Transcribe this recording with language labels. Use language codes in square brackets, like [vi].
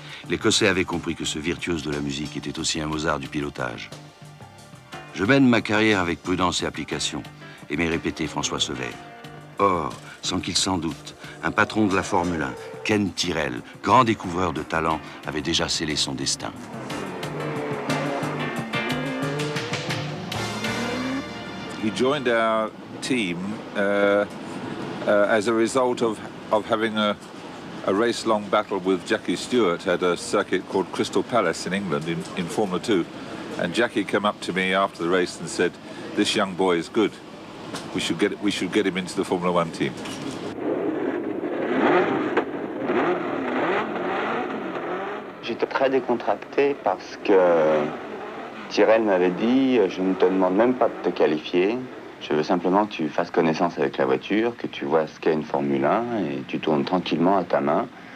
[fr] L'Écossais avait compris que ce virtuose de la musique était aussi un Mozart du pilotage. Je mène ma carrière avec prudence et application, aimait répéter François Sevère. Or, sans qu'il s'en doute, un patron de la Formule 1, Ken Tyrrell, grand découvreur de talent, avait déjà scellé son destin. [en] He joined our team as a result of having a race-long battle with Jackie Stewart at a circuit called Crystal Palace in England in Formula 2. And Jackie came up to me after the race and said, "This young boy is good. We should get him into the Formula 1 team." [fr] J'étais très décontracté parce que Tyrrell m'avait dit « Je ne te demande même pas de te qualifier. Je veux simplement que tu fasses connaissance avec la voiture, que tu vois ce qu'est une Formule 1 et tu tournes tranquillement à ta main.